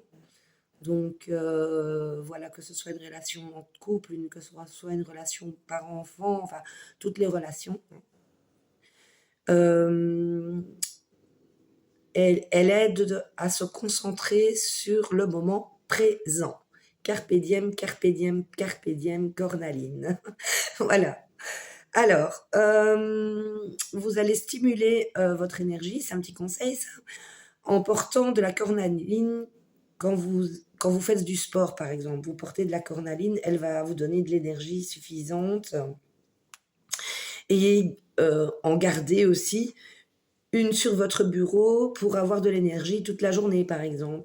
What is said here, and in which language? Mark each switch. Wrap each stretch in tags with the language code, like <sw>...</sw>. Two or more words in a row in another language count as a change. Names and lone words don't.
<fr>Donc, voilà, que ce soit une relation en couple, que ce soit une relation parent-enfant, enfin, toutes les relations. elle aide à se concentrer sur le moment présent.</fr> <la>Carpe diem, carpe diem, carpe diem, cornaline.</la> <fr>Voilà. Alors, vous allez stimuler votre énergie, c'est un petit conseil ça, en portant de la cornaline quand vous faites du sport par exemple. Vous portez de la cornaline, elle va vous donner de l'énergie suffisante et en garder aussi une sur votre bureau pour avoir de l'énergie toute la journée par exemple.</fr>